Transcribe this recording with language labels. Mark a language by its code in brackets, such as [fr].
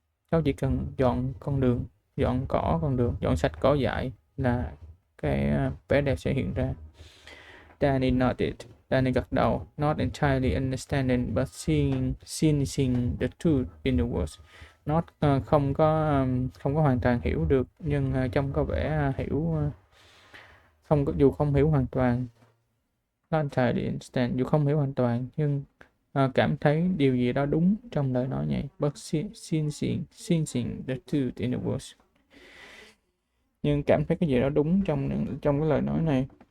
[vi] Cháu chỉ cần dọn con đường, dọn sạch cỏ dại là cái vẻ đẹp sẽ hiện ra. [en] Danny nodded. [vi] Danny gật đầu. [en] Not entirely understanding, but sensing the truth in the words. [vi] Not không có hoàn toàn hiểu được, nhưng trông có vẻ hiểu, không có, dù không hiểu hoàn toàn. [en] Not entirely understand, [vi] dù không hiểu hoàn toàn, nhưng cảm thấy điều gì đó đúng trong lời nói này. [en] But sensing the truth in the words. [vi] Nhưng cảm thấy cái gì đó đúng trong cái lời nói này.